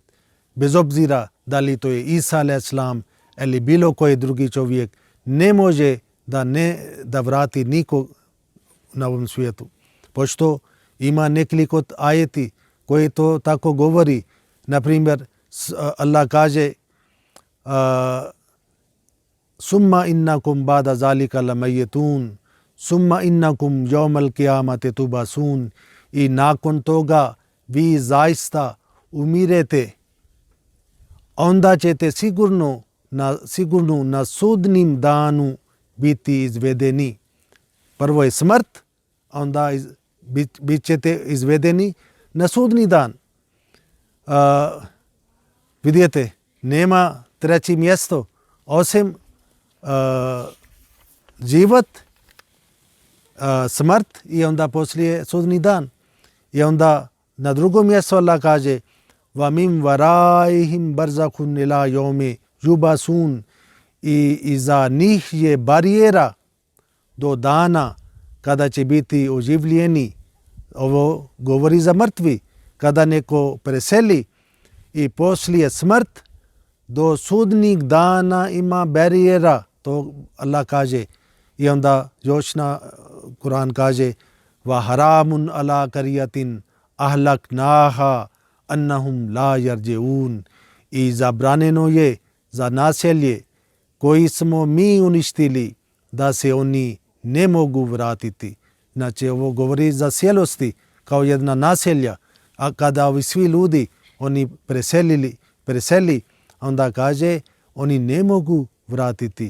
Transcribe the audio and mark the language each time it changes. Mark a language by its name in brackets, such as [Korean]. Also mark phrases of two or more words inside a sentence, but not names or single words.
[Bosnian] Bez obzira da li to je Isa a.s. ili bilo koji drugi čovjek, ne može da vrati nikog na ovom svijetu. Pošto ima nekoliko ajeti koji to tako govori. Naprimjer, Allah kaže [Arabic] ثم إنكم بعد ذلك لميتون ثم إنكم يوم القيامة تبعثون, [Bosnian] i nakon toga vi zaista umirete, onda ćete sigurno na sudnim danu biti izvedeni. Prvo je smrt, onda bit ćete izvedeni na sudni dan. Vidite, nema treće mjesto osim život, smrt i onda poslije sudni dan. I onda na drugom mjestu Allah kaže [Arabic] ومن ورائهم برزخ إلى يوم يبعثون, [Bosnian] i za njih je barijera do dana kada će biti oživljeni. Ovo govori za mrtvi. Kada neko preseli i poslije smrt, do sudnjeg dana ima barijera. To Allah kaže. I onda još na Kur'an kaže [Arabic] وحرام على قرية أهلكناها أنهم لا يرجعون, [Bosnian] i zabranjeno je za naselje koji smo mi uništili da se oni ne mogu vratiti. Znači ovo govori za cijelosti kao jedna naselja, a kada ovi svi ljudi oni preseli, onda kaže oni ne mogu vratiti.